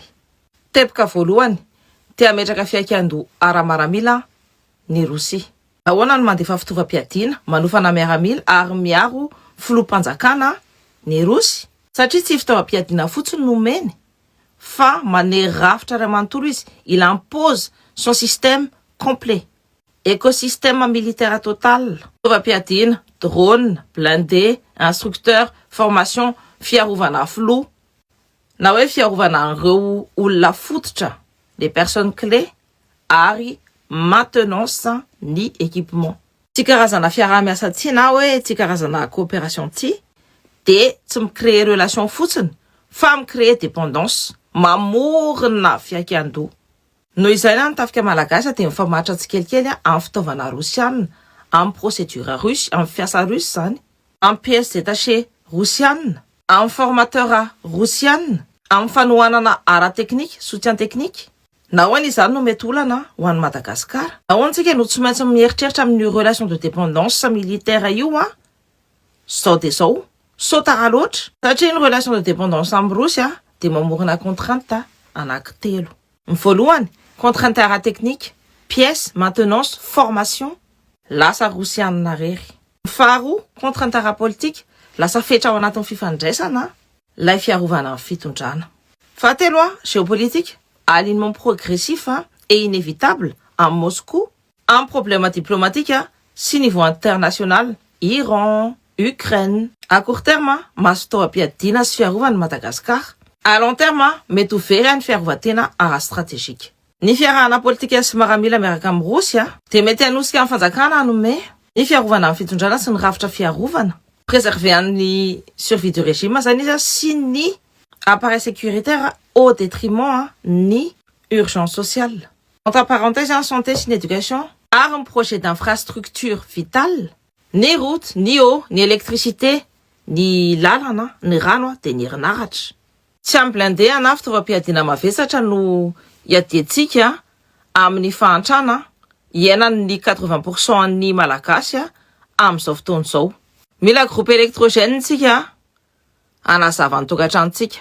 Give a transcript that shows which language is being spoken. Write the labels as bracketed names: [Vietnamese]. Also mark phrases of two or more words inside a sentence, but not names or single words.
[Malagasy] Teboka voalohany te ametraka fiaikian-do ara-miaramila ny Rosia. Ahoana no mandefa fitaovam-piadiana, manofana miaramila ary miaro filoham-panjakana ny Rosia? Satria tsy fitaovam-piadiana fotsiny no meny, fa manery rafitra ray manontolo izy. [French] Il impose son système complet. écosystème militaire total. Fitaovam-piadiana, drone, blindé, instructeur, formation, fiarovana flou. [Malagasy] Na hoe fiarovana an'ireo olona fototra, [French] les personnes clés, [Malagasy] ary maintenance ny équipement. Ty karazana fiaraha-miasa ty na hoe ty karazana coopération ty, de tsy micréer relation fotsiny, fa micréer dépendance, mamorona fiaikian-doha. Noho izay na nitafika malagasy de mifamaritra tsikelikely amin'ny fitaovana rosianina, amin'ny [French] procédure russe, [Malagasy] amin'ny fiasa russe zany, amin'ny [French] pièces détachées [Malagasy] rosianina, amin'ny formateur rosianina, amin'ny fanohanana ara technique, [French] soutien technique. [Malagasy] Nahoana izany no mety olana ho an'i Madagasikara? Nahoana tsika no tsy maintsy mieritreritra amin'ny [French] relation de dépendance militaire [Malagasy] io zao de zao, sao tara loatra, satria ny [French] relation de dépendance [Malagasy] amin'ny Rosy de mamorona contrainte anankitelo. Ny voalohany, contrainte ara technique, [French] pièces, maintenance, formation, [Malagasy] lasa rosianina rery. Ny faharoa, contrainte ara politique, lasa fetra ao anatin'ny fifandraisana, lay fiarovana amin'ny fitondrana. Fahatelo, [French] géopolitique, alignement progressif et inévitable à Moscou, un problème diplomatique si niveau international, Iran, Ukraine. À court terme, [Malagasy] fitaovam-piadiana sy fiarovana Madagascar. [French] À long terme, [Malagasy] mety ho very ny fiarovan-tena ara-stratégique. Ny fiarahana politika sy maramila miaraka amin'ny Rosy de mety hanosika amin'ny fanjakana hanome ny fiarovana amin'ny fitondrana sy ny rafitra fiarovana. [French] Préserver ny survie du régime [Malagasy] zany izy sy ny [French] appareil sécuritaire au détriment ni urgence sociale. Entre parenthèses, santé et éducation, un projet d'infrastructure vitale, ni route, ni eau, ni électricité, [Malagasy] ni lalana, ni rano, de ni herinaratra. Tsy amblindé ana fitaovam-piadiana mavesatra no iaditsika amin'ny fahantrana iainan'ny 80% ny malagasy amin'izao fotoana izao. Mila [French] groupe électrogène [Malagasy] tsika anazava ny tokantranontsika.